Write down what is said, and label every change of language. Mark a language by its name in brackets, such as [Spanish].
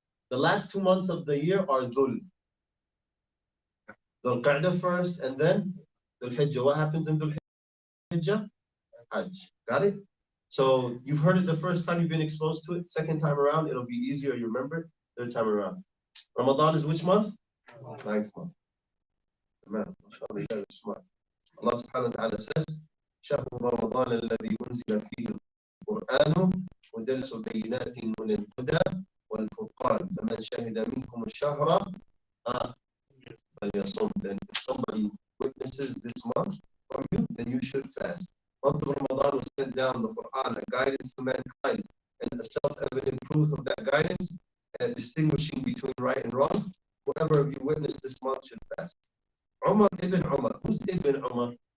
[English] The last 2 months of the year are Dhul Qa'dah first, and then Dhul Hijjah. What happens in Dhul Hijjah? Hajj. Got it? So you've heard it the first time you've been exposed to it. Second time around, it'll be easier. You remember it. Third time around. Ramadan is which month? 9th month. Man, mashallah, you're smart. Allah subhanahu wa ta'ala says, [Arabic] شهر رمضان الذي أنزل فيه القرآن هدى بينات من الهدى والفرقان فمن شهد منكم الشهر فليصم. [English] Then if somebody witnesses this month from you, then you should fast. Month of Ramadan was sent down the Quran, a guidance to mankind, and a self-evident proof of that guidance, distinguishing between right and wrong. Whoever of you witnessed this month should fast. Umar ibn Umar. Who's Ibn Umar?